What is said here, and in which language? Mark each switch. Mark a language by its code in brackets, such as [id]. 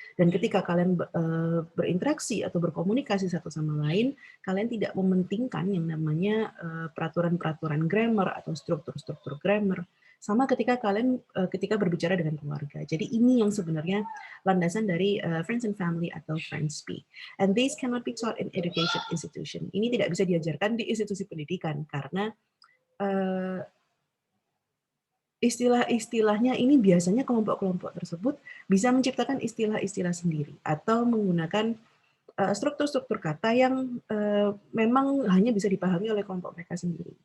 [id] Dan ketika kalian berinteraksi atau berkomunikasi satu sama lain, kalian tidak mementingkan yang namanya peraturan-peraturan grammar atau struktur-struktur grammar. Sama ketika berbicara dengan keluarga. Jadi ini yang sebenarnya landasan dari friends and family atau friends speak. [en] And these cannot be taught in education institution. [id] Ini tidak bisa diajarkan di institusi pendidikan karena istilah-istilahnya ini biasanya kelompok-kelompok tersebut bisa menciptakan istilah-istilah sendiri atau menggunakan struktur-struktur kata yang memang hanya bisa dipahami oleh kelompok mereka sendiri.